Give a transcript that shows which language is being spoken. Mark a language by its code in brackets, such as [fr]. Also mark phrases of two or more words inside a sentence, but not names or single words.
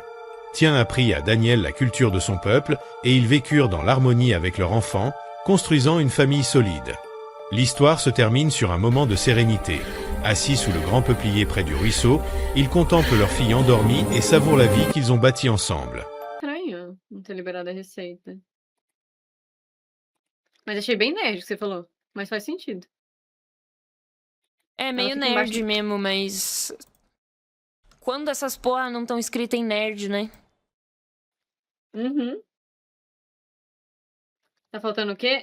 [fr] Tien apprit à Daniel la culture de son peuple, et ils vécurent dans l'harmonie avec leur enfant, construisant une famille solide. L'histoire se termine sur un moment de sérénité. Assis sous le grand peuplier près du ruisseau, ils contemplent leur fille endormie et savourent la vie qu'ils ont bâtie ensemble. [pt] Estranho não ter liberado a receita. Mas achei bem nerd o que você falou. Mas faz sentido. É Ela meio fica embaixo nerd do... mesmo, mas quando essas porra não estão escritas em nerd, né? Uhum. Tá faltando o quê?